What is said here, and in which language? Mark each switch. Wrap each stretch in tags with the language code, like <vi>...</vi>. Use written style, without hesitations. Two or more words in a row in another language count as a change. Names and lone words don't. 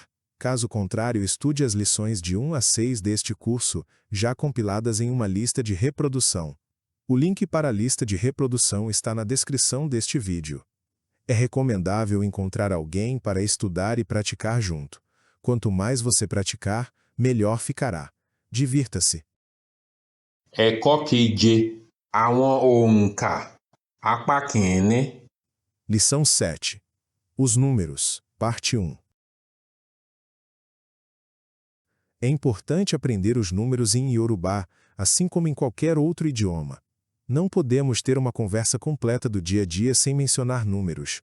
<pt>Caso contrário, estude as lições de 1 a 6 deste curso, já compiladas em uma lista de reprodução. O link para a lista de reprodução está na descrição deste vídeo. É recomendável encontrar alguém para estudar e praticar junto. Quanto mais você praticar, melhor ficará. Divirta-se.</pt> <yo>Ẹ̀kọ́ keje. Àwọn òǹkà. Apá kìíní.</yo> <pt>Lição 7. Os números. Parte 1. É importante aprender os números em Yorubá, assim como em qualquer outro idioma. Não podemos ter uma conversa completa do dia a dia sem mencionar números.</pt>